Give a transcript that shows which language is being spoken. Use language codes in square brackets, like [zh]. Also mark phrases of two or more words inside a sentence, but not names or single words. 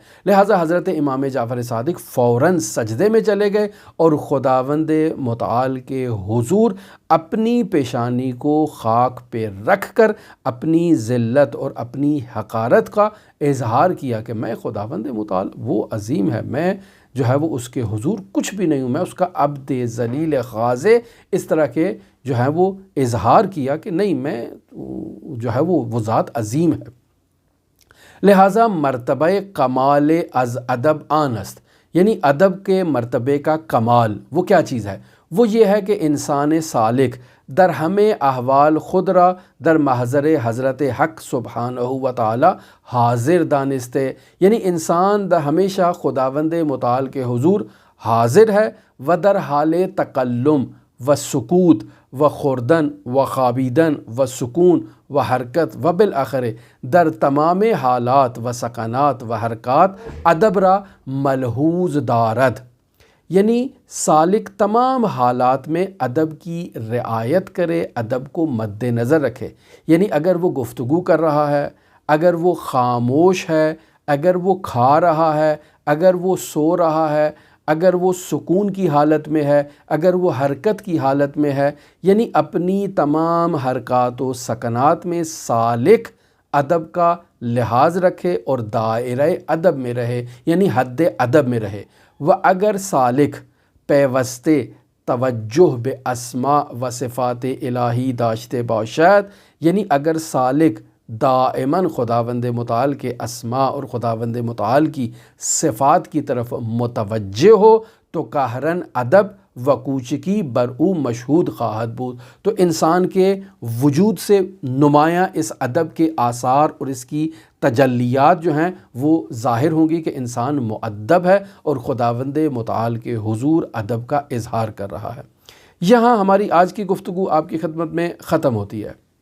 [ur] لہٰذا حضرت امام جعفر صادق فوراً سجدے میں چلے گئے اور خداوند متعال کے حضور اپنی پیشانی کو خاک پہ رکھ کر اپنی ذلت اور اپنی حقارت کا اظہار کیا کہ میں خداوند متعال وہ عظیم ہے، میں جو ہے وہ اس کے حضور کچھ بھی نہیں ہوں، میں اس کا عبد ذلیل خاضع، اس طرح کے جو ہے وہ اظہار کیا کہ نہیں میں جو ہے وہ ذات عظیم ہے۔ لہٰذا [fa] مرتبہ کمال از ادب آن است، [ur] یعنی ادب کے مرتبے کا کمال وہ کیا چیز ہے؟ وہ یہ ہے کہ انسان [fa] سالک در ہمیں احوال خود را در محضر حضرت حق سبحانہ و تعالی حاضر دانستے، [ur] یعنی انسان در ہمیشہ خداوند متعال کے حضور حاضر ہے، [fa] و در حال تکلم و سکوت و خوردن و خوابیدن و سکون و حرکت و بالآخر در تمام حالات و سکنات و حرکات ادب را ملحوظ [ur] دارد، یعنی سالک تمام حالات میں ادب کی رعایت کرے، ادب کو مد نظر رکھے، یعنی اگر وہ گفتگو کر رہا ہے، اگر وہ خاموش ہے، اگر وہ کھا رہا ہے، اگر وہ سو رہا ہے، اگر وہ سکون کی حالت میں ہے، اگر وہ حرکت کی حالت میں ہے، یعنی اپنی تمام حرکات و سکنات میں سالک ادب کا لحاظ رکھے اور دائرہ ادب میں رہے، یعنی حد ادب میں رہے۔ [fa] و اگر سالک پیوستے توجہ بے اسماء و صفات الہی داشتے باشد، [ur] یعنی اگر سالک دائماً خداوند متعال کے اسماء اور خداوند متعال کی صفات کی طرف متوجہ ہو تو [fa] قہرن ادب و کوچکی بر او مشہود خواہد بود، [ur] تو انسان کے وجود سے نمایاں اس ادب کے آثار اور اس کی تجلیات جو ہیں وہ ظاہر ہوں گی کہ انسان مؤدب ہے اور خداوند متعال کے حضور ادب کا اظہار کر رہا ہے۔ یہاں ہماری آج کی گفتگو آپ کی خدمت میں ختم ہوتی ہے۔